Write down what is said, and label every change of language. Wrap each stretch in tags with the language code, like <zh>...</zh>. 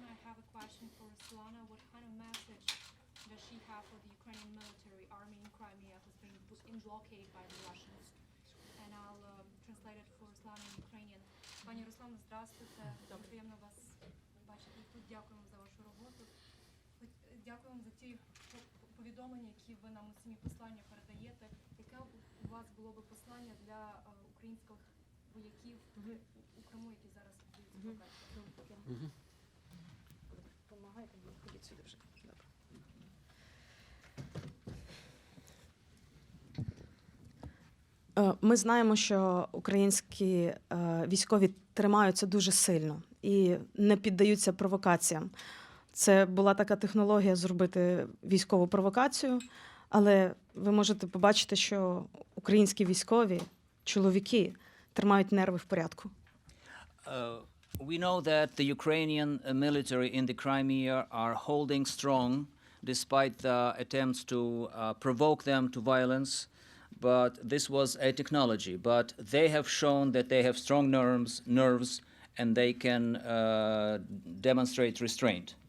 <en>I have a question for Ruslana. What kind of message does she have for the Ukrainian military army in Crimea who's been put in blockade by the Russians? And I'll translate it for Ruslana in Ukrainian.</en> <uk>Пані Руслана, здравствуйте. Приємно вас бачити тут. Дякуємо за вашу роботу. Дякуємо за ті повідомлення, які ви нам у самі послання передаєте. Яке у вас було би послання для українських вояків у Криму, які зараз відбуваються? Помагайте мені, ходіть сюди вже. Добре. Ми знаємо, що українські військові тримаються дуже сильно і не піддаються провокаціям. Це була така технологія зробити військову провокацію, але ви можете побачити, що українські військові, чоловіки, тримають нерви в порядку.</uk> <en>We know that the Ukrainian military in the Crimea are holding strong despite the attempts to provoke them to violence. But this was a technology. But they have shown that they have strong nerves and they can demonstrate restraint.</en>